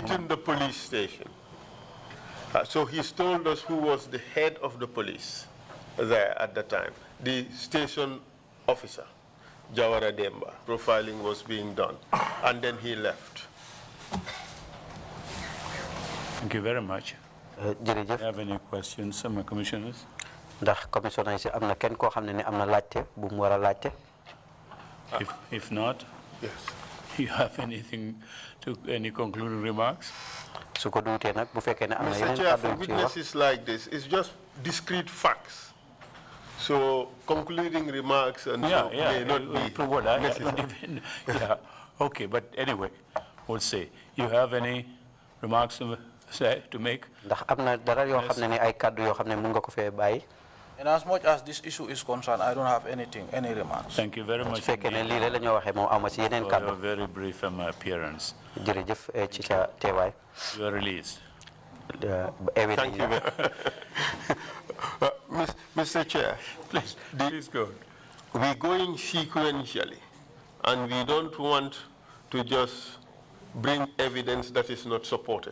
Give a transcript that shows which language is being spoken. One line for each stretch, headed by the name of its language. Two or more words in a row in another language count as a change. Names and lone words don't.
English: Within the police station. So he's told us who was the head of the police there at the time, the station officer, Jawara Demba. Profiling was being done, and then he left. Thank you very much. Do
Wolof: jërëjëf.
English: you have any questions, some commissioners?
Wolof: ndax commissioner yi si am na kenn koo xam ne am na laajte bu mu war a laajte.
English: If not, Yes. you have any concluding remarks?
Wolof: su ko duutee nag bu fekkee ne am na
English: Mr.
Wolof: yeneen
English: Chair,
Wolof: kàddu
English: for
Wolof: yu ci wax.
English: witnesses like this, it's just discrete facts. So concluding remarks and so may not be What I necessary. don't even, yeah, okay, but anyway, we'll see. You have any remarks to make?
Wolof: ndax am na dara yoo xam ne ay kàddu yoo xam ne mun nga ko fee bàyyi.
English: And as much as this issue is concerned, I don't have any remarks. Thank you very
Wolof: su
English: much
Wolof: fekkee ne
English: indeed
Wolof: lii rek la ñoo waxee moom ama si yeneen
English: for
Wolof: kàddu.
English: your very brief appearance.
Wolof: jërëjëf ci sa teewaay.
English: You are released. Thank you. Mr. Chair, Please go. we're going sequentially, and we don't want to just bring evidence that is not supported.